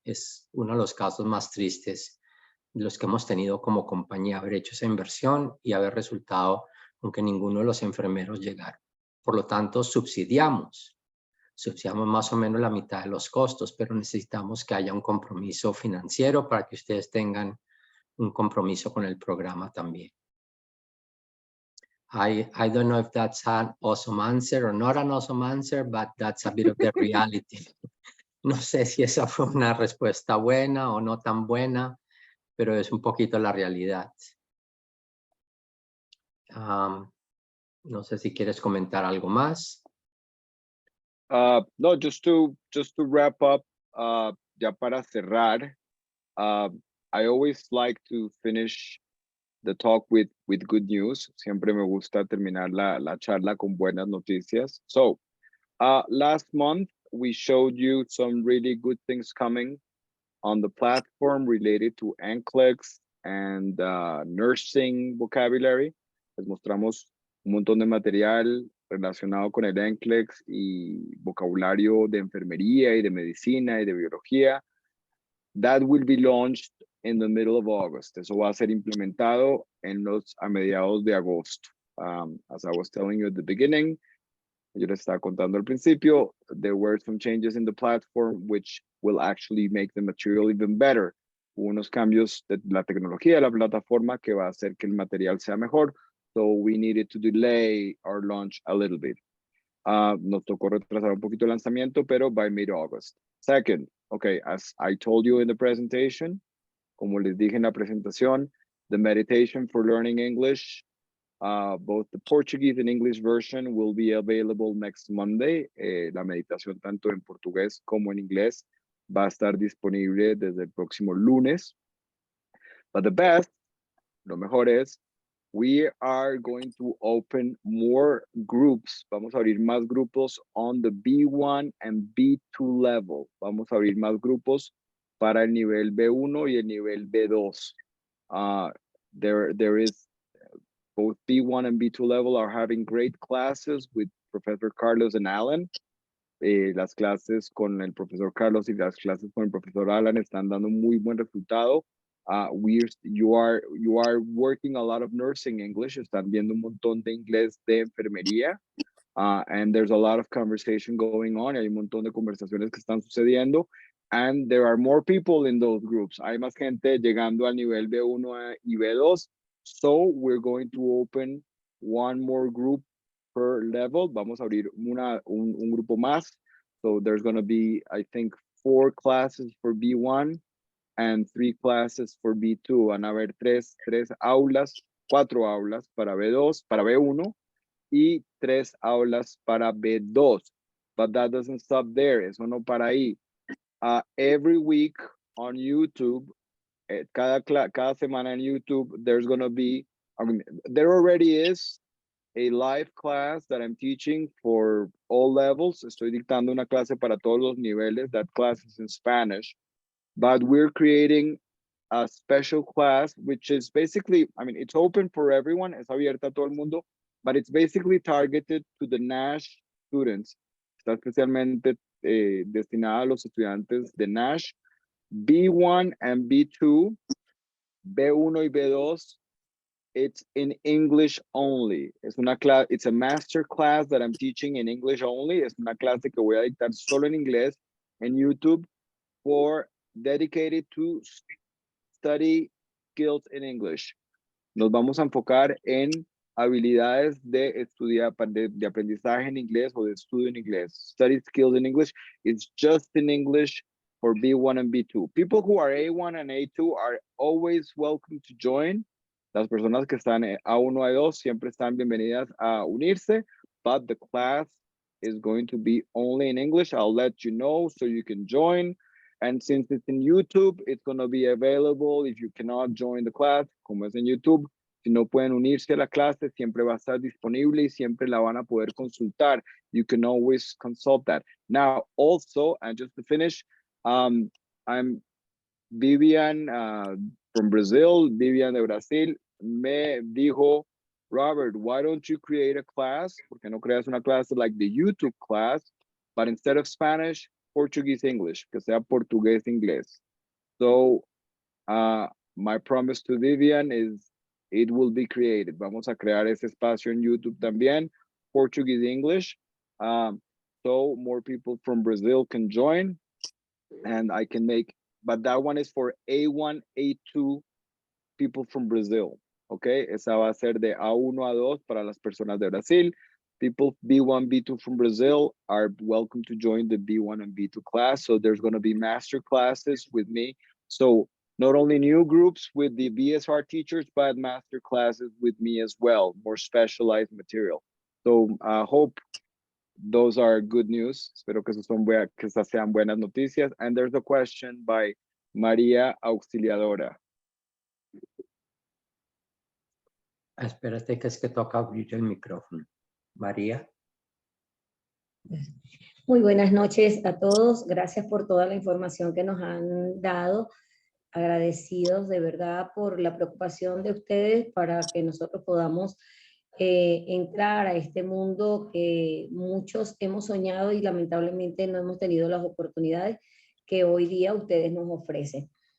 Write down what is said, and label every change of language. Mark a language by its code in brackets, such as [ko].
[es] Es uno de los casos más tristes de los que hemos tenido como compañía, haber hecho esa inversión y haber resultado con que ninguno de los enfermeros llegara. Por lo tanto, subsidiamos más o menos la mitad de los costos, pero necesitamos que haya un compromiso financiero para que ustedes tengan un compromiso con el programa también. [en] I don't know if that's an awesome answer or not an awesome answer, but that's a bit of the reality. [es] No sé si esa fue una respuesta buena o no tan buena, pero es un poquito la realidad. No sé si quieres comentar algo más. [en] No, just to wrap up, [es] ya para cerrar, [en] I always like to finish the talk with good news. [es] Siempre me gusta terminar la charla con buenas noticias. [en] So, last month we showed you some really good things coming on the platform related to NCLEX and nursing vocabulary. [es] Les mostramos un montón de material relacionado con el NCLEX y vocabulario de enfermería y de medicina y de biología. [en] That will be launched in the middle of August. [es] Eso va a ser implementado a mediados de agosto. [en] As I was telling you at the beginning, [es] yo les estaba contando al principio, [en] there were some changes in the platform which will actually make the material even better. [es] Hubo unos cambios de la tecnología de la plataforma que va a hacer que el material sea mejor. [en] So we needed to delay our launch a little bit. [es] Nos tocó retrasar un poquito el lanzamiento, pero [en] by mid-August. Second, okay, as I told you in the presentation, [es] como les dije en la presentación, [en] the meditation for learning English, both the Portuguese and English version will be available next Monday. [es] La meditación tanto en portugués como en inglés va a estar disponible desde el próximo lunes. [en] But the best, [es] lo mejor es, [en] we are going to open more groups. [es] Vamos a abrir más grupos [en] on the B1 and B2 level. [es] Vamos a abrir más grupos para el nivel B1 y el nivel B2. [en] There is both B1 and B2 level are having great classes with Professor Carlos and Alan. [es] Las clases con el profesor Carlos y las clases con el profesor Alan están dando un muy buen resultado. [en] You are working a lot of nursing English. [es] Están viendo un montón de inglés de enfermería. [en] And there's a lot of conversation going on. [es] Hay un montón de conversaciones que están sucediendo. [en] And there are more people in those groups. [es] Hay más gente llegando al nivel B1 y B2. [en] So we're going to open one more group per level. [es] Vamos a abrir un grupo más. [en] So there's going to be, I think, 4 classes for B1 and 3 classes for B2. [es] Van a haber 4 aulas para B2, para B1 y 3 aulas para B2. [en] But that doesn't stop there. [es] Eso no para ahí. [en] Every week on YouTube, [es] cada semana en YouTube, [en] there's going to be, there already is a live class that I'm teaching for all levels. [es] Estoy dictando una clase para todos los niveles. [en] That class is in Spanish. But we're creating a special class, which is basically, it's open for everyone. [es] Es abierta a todo el mundo, [en] but it's basically targeted to the NASH students. [es] Está especialmente destinada a los estudiantes de NASH, [en] B1 and B2, [es] B1 y B2. [en] It's in English only. It's a master class that I'm teaching in English only. [es] Es una clase que voy a dictar solo en inglés en YouTube [en] dedicated to study skills in English. [es] Nos vamos a enfocar en habilidades de estudiar, de aprendizaje en inglés o de estudio en inglés. [en] Study skills in English. It's just in English for B1 and B2. People who are A1 and A2 are always welcome to join. [es] Las personas que están A1, A2 siempre están bienvenidas a unirse, [en] but the class is going to be only in English. I'll let you know so you can join. And since it's in YouTube, it's going to be available if you cannot join the class, [es] como es en YouTube. Si no pueden unirse a la clase, siempre va a estar disponible y siempre la van a poder consultar. [en] You can always consult that. Now, also, and just to finish, I'm Vivian from Brazil, Vivian [es] de Brasil, me dijo, [en] Robert, why don't you create a class? [es] Porque no creas una clase [en] like the YouTube class, but instead of Spanish, Portuguese, English, [es] que sea portugués, inglés. [en] So, my promise to Vivian is it will be created. [es] Vamos a crear ese espacio en YouTube también, [en] Portuguese, English. So more people from Brazil can join and I can make, but that one is for A1, A2 people from Brazil. [es] Okay, esa va a ser de A1 a 2 para las personas de Brasil. [en] People B1, B2 from Brazil are welcome to join the B1 and B2 class. So there's going to be master classes with me. So not only new groups with the BSR teachers, but master classes with me as well, more specialized material. So I hope those are good news. [es] Espero que esas sean buenas noticias. [en] And there's a question by María Auxiliadora. [es] Espérate que es que toca abrir el micrófono. María. Muy buenas noches a todos. Gracias por toda la información que nos han dado. Agradecidos de verdad por la preocupación de ustedes para que nosotros podamos entrar a este mundo que muchos hemos soñado y lamentablemente no hemos tenido las oportunidades que hoy día ustedes nos ofrecen.